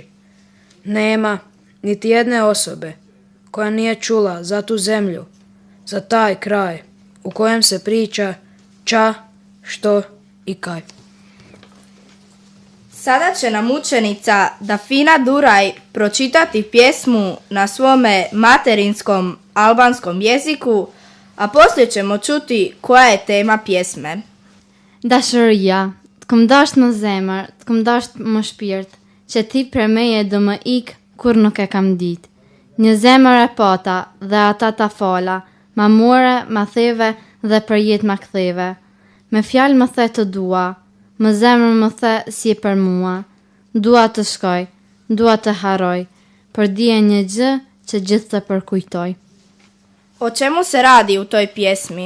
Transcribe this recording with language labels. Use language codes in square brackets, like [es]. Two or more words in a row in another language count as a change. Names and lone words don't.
[hr] Nema niti jedne osobe koja nije čula za tu zemlju, za taj kraj u kojem se priča ča, što i kaj. Sada će nam učenica Dafina Duraj pročitati pjesmu na svome materinskom albanskom jeziku, a poslije ćemo čuti koja je tema pjesme. [sq] Dashuria, të kom dasht më zemër, të kom dasht më shpirt, që ti për meje do më ik kur nuk e kam dit. Një zemër e pata dhe ata ta fala, ma more, ma theve dhe për jet ma ktheve. Me fjalë më the të dua, më zemër më the si për mua. Dua të shkoj, dua të haroj, për dije një gjë që gjithë të përkujtoj. [hr] O čemu se radi u toj pjesmi?